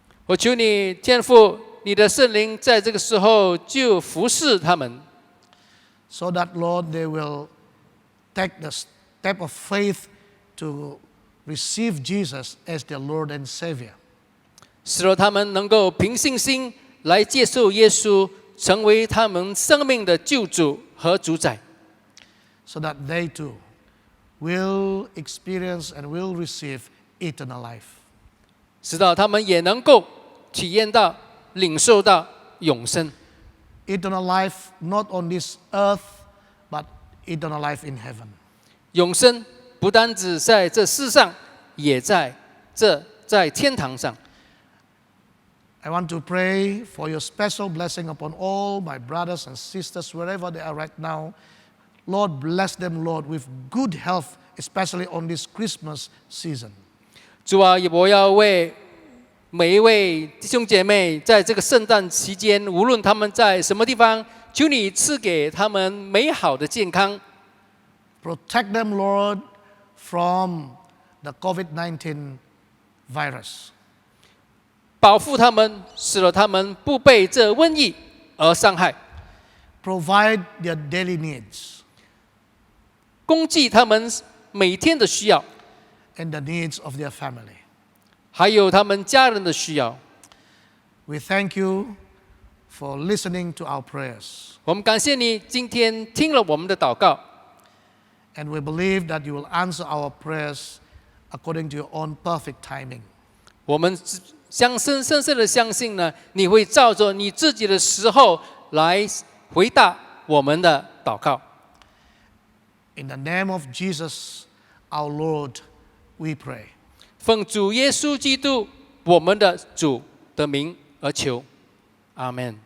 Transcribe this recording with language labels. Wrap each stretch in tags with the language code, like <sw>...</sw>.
<zh>我求你天父，你的圣灵在这个时候就服侍他们，</zh> <en>So that, Lord, they will take the step of faith to receive Jesus as their Lord and Savior.</en> <zh>使得他们能够凭信心来接受耶稣，成为他们生命的救主和主宰，</zh> <en>So that they too will experience and will receive eternal life.</en> <zh>使到他们也能够体验到、领受到永生。</zh> <en>Eternal life not on this earth, but eternal life in heaven.</en> <zh>永生不单只在这世上，也在天堂上。</zh> <en>I want to pray for your special blessing upon all my brothers and sisters, wherever they are right now. Lord, bless them, Lord, with good health, especially on this Christmas season.</en> <zh>主啊，我要为每一位弟兄姐妹在这个圣诞期间，无论他们在什么地方，求你赐给他们美好的健康，</zh> <en>Protect them, Lord, from the COVID-19 virus.</en> <zh>保护他们，使得他们不被这瘟疫而伤害，</zh> <en>Provide their daily needs</en> <zh>供给他们每天的需要，</zh> <en>and the needs of their family.</en> <zh>还有他们家人的需要。</zh> <en>We thank you for listening to our prayers.</en> <zh>我们感谢你今天听了我们的祷告，</zh> <en>And we believe that you will answer our prayers according to your own perfect timing.</en> <zh>我们深深的相信呢，你会照着你自己的时候来回答我们的祷告。</zh> <en>In the name of Jesus, our Lord, we pray.</en> <zh>奉主耶稣基督我们的主的名而求，阿门。</zh>